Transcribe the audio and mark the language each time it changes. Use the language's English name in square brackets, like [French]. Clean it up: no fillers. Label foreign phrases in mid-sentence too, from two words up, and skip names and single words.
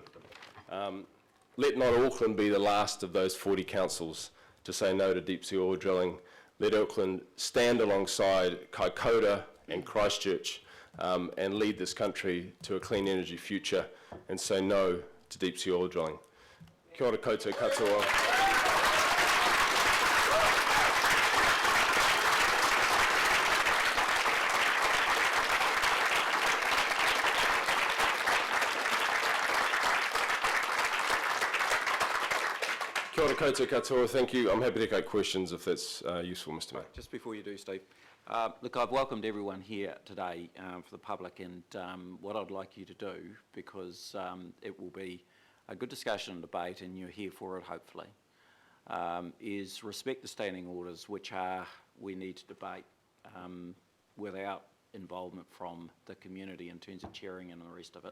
[English] Let not Auckland be the last of those 40 councils to say no to deep-sea oil drilling. Let Auckland stand alongside Kaikoura and Christchurch and lead this country to a clean energy future and say no to deep-sea oil drilling. [Māori] Kia ora koutou katoa. Kia ora koutou katoa, [English] thank you. I'm happy to take questions if that's useful, Mr. Mayor. Just before you do, Steve, look, I've welcomed everyone here today for the public, and what I'd like you to do, because it will be a good discussion and debate, and you're here for it, hopefully, is respect the standing orders, which we need to debate without involvement from the community in terms of chairing and the rest of it.